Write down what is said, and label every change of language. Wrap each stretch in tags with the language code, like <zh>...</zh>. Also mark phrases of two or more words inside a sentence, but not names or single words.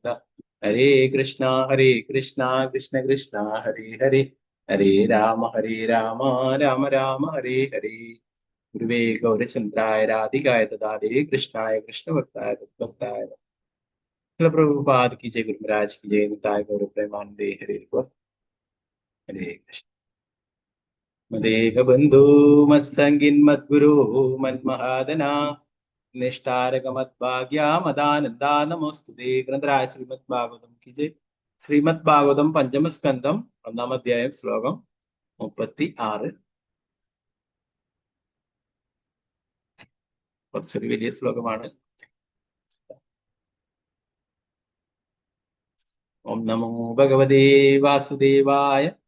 <sa>ഹരേ കൃഷ്ണ കൃഷ്ണ കൃഷ്ണ ഹരേ ഹരേ, ഹരേ രാമ രാമ രാമ ഹരേ ഹരേ. ഗുരുവേ ഗൗരചന്ദ്രായ രാധികായ ദദാതേ കൃഷ്ണായ കൃഷ്ണഭക്തായ തദ്ഭക്തായ.</sa> <hi>പ്രഭുപാദ് की जय, गुरु महाराज की जय,</hi> <bn>নিতায় গৌর প্রেমানন্দে হরে হরে কৃষ্ণ.</bn> <sa>मदेक बंधु मत्संगिन मद्गुरु मन्महादना निष्ठारक मद्भाग्या मदानंदा नमोस्तुते.</sa> <hi>ग्रंथराज श्रीमद्भागवतम की जय.</hi> <ml>ശ്രീമദ്ഭാഗവതം പഞ്ചമസ്കന്ധം 1-ാം അധ്യായം ശ്ലോകം 36. കുറച്ചൊരു വലിയ ശ്ലോകമാണ്.</ml> <sa>ഓം നമോ ഭഗവതേ വാസുദേവായ.</sa>